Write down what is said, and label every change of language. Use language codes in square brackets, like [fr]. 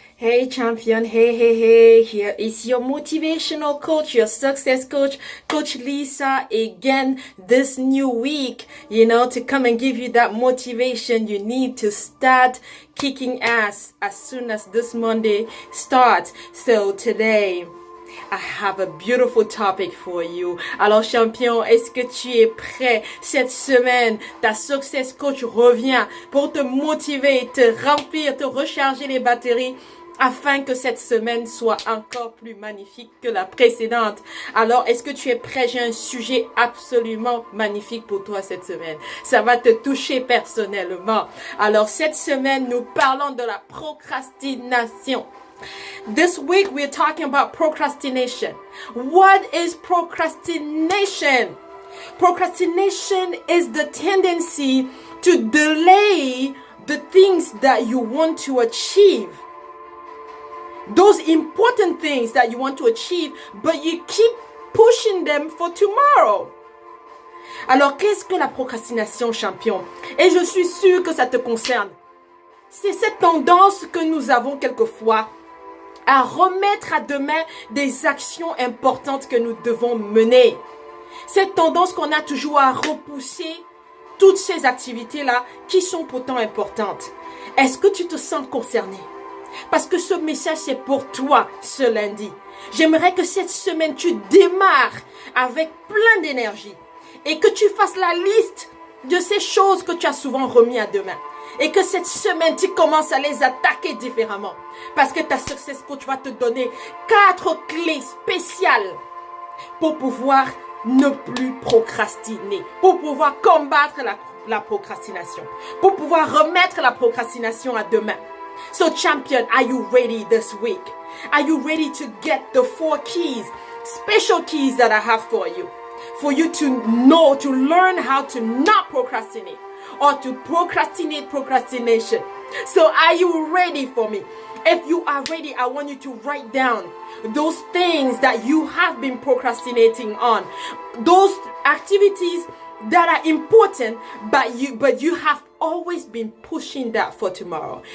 [en] Hey champion, hey, here is your motivational coach, your success coach, Coach Lisa, again this new week, to come and give you that motivation you need to start kicking ass as soon as this Monday starts. So today, I have a beautiful topic for you. [fr] Alors champion, est-ce que tu es prêt? Cette semaine, ta success coach revient pour te motiver, te remplir, te recharger les batteries afin que cette semaine soit encore plus magnifique que la précédente. Alors, est-ce que tu es prêt? J'ai un sujet absolument magnifique pour toi cette semaine. Ça va te toucher personnellement. Alors, cette semaine, nous parlons de la procrastination. [en] This week, we're talking about procrastination. What is procrastination? Procrastination is the tendency to delay the things that you want to achieve. Those important things that you want to achieve, but you keep pushing them for tomorrow. [fr] Alors, qu'est-ce que la procrastination, champion? Et je suis sûre que ça te concerne. C'est cette tendance que nous avons quelquefois à remettre à demain des actions importantes que nous devons mener. Cette tendance qu'on a toujours à repousser toutes ces activités-là qui sont pourtant importantes. Est-ce que tu te sens concerné? Parce que ce message, c'est pour toi ce lundi. J'aimerais que cette semaine, tu démarres avec plein d'énergie et que tu fasses la liste de ces choses que tu as souvent remis à demain. Et que cette semaine, tu commences à les attaquer différemment. Parce que ta success coach va te donner 4 clés spéciales pour pouvoir ne plus procrastiner, pour pouvoir combattre la procrastination, pour pouvoir remettre la procrastination à demain. [en] So champion, are you ready this week? Are you ready to get the 4 keys, special keys that I have for you to know, to learn how to not procrastinate or to procrastinate procrastination? So are you ready for me? If you are ready, I want you to write down those things that you have been procrastinating on, those activities that are important, but you have always been pushing that for tomorrow.